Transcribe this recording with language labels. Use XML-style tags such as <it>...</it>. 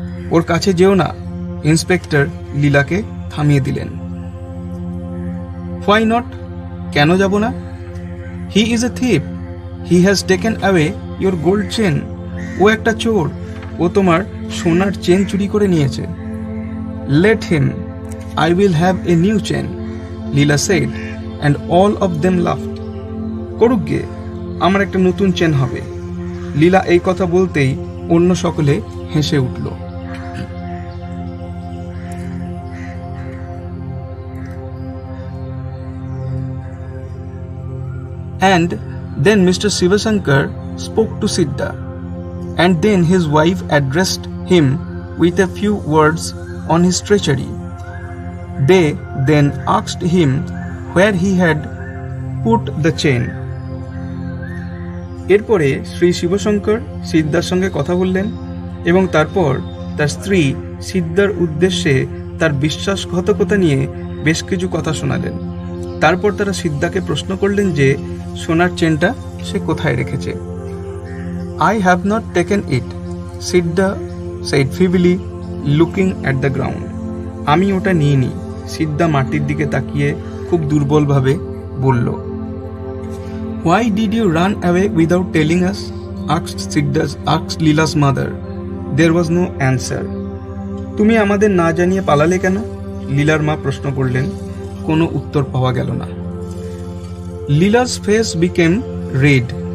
<bn>ওর কাছে যেও না, ইন্সপেক্টর লীলাকে থামিয়ে দিলেন।</bn> <en>Why not?</en> <bn>কেন যাব না?</bn> <en>He is a thief, he has taken away your gold chain.</en> <bn>ও একটা চোর, ও তোমার সোনার চেন চুরি করে নিয়েছে।</bn> <en>Let him, I will have a new chain, Leela said, and all of them laughed.</en> <bn>করুক গে, আমার একটা নতুন চেন হবে। লীলা এই কথা বলতেই অন্য সকলে হেসে উঠল।</bn> <en>And then Mr. Sivashankar spoke to Siddha, and then his wife addressed him with a few words on his treachery. They then asked him where he had put the chain.</en> <bn>এরপরে শ্রী শিবশঙ্কর সিদ্ধার সঙ্গে কথা বললেন এবং তারপর তার স্ত্রী সিদ্ধার উদ্দেশ্যে তার বিশ্বাসঘাতকতা নিয়ে বেশ কিছু কথা শোনালেন। তারপর তারা সিদ্ধাকে প্রশ্ন করলেন যে সোনার চেনটা সে কোথায় রেখেছে।</bn> <en>I have not taken it, Siddha said feebly, looking at the ground.</en> <bn>আমি ওটা নিইনি, সিদ্ধা মাটির দিকে তাকিয়ে খুব দুর্বলভাবে বলল।</bn> <en>Why did you run away without telling us? asked Leela's mother. There was no answer.</en> <bn>তুমি আমাদের না জানিয়ে পালালে কেন? লীলার মা প্রশ্ন করলেন। কোনো উত্তর পাওয়া গেল না।</bn> <en>Leela's face became red.</en>